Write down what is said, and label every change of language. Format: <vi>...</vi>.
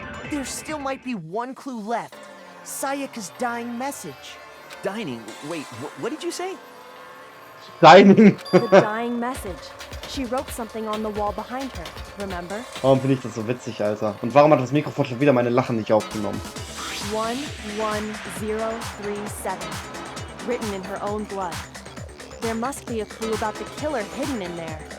<en>There still might be one clue left. Sayaka's dying message. Dining? Wait, what did you say? Dining. The dying message. She wrote something on the wall behind her, remember?</en> <de>Warum finde ich das so witzig, Alter? Und warum hat das Mikrofon schon wieder meine Lachen nicht aufgenommen?</de> <en>11037. Written in her own blood. There must be a clue about the killer hidden in there.</en>